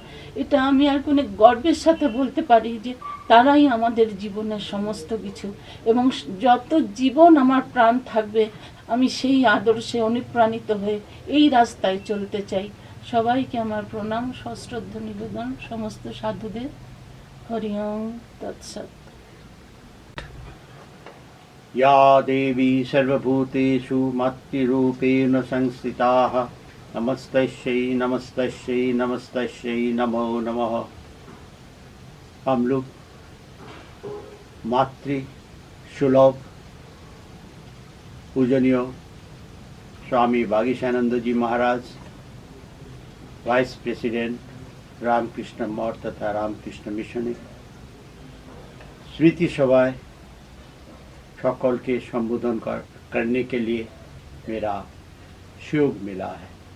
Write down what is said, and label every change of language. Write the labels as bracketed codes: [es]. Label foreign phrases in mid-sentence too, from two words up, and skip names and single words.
[bn] এটা আমি আর কোনো গর্বের সাথে বলতে পারি যে তারাই আমাদের জীবনের সমস্ত কিছু, এবং যত জীবন আমার প্রাণ থাকবে আমি সেই আদর্শে অনুপ্রাণিত হয়ে এই রাস্তায় চলতে চাই। সবাইকে আমার প্রণাম, সশ্রদ্ধ নিবেদন, সমস্ত সাধুদের। [sa] হরি ওম তৎসৎ। या देवी सर्वभूतेषु मातृरूपेण संस्थिताः नमस्तस्यै नमस्तस्यै नमस्तस्यै नमो नमः। [hi] हम लोग मातृ सुलभ पूजनीय स्वामी बागीशानंद जी महाराज, [en] vice president [hi] रामकृष्ण मठ तथा रामकृष्ण मिशन स्मृति सभाएं सकल के संबोधन करने के लिए मेरा सुयोग मिला है।